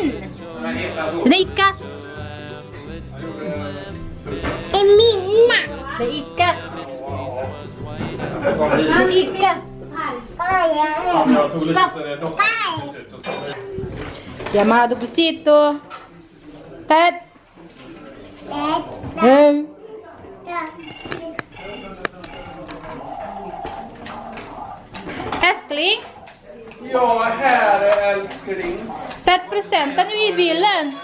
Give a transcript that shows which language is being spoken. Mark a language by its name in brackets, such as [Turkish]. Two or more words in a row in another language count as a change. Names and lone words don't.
[Indonesian] Dada ikas. Dada ikas. Ikas. Jangan malah duduk situ. [Swedish] Ted. Älskling. Ja, här är älskling. Ted, presenten är i bilen.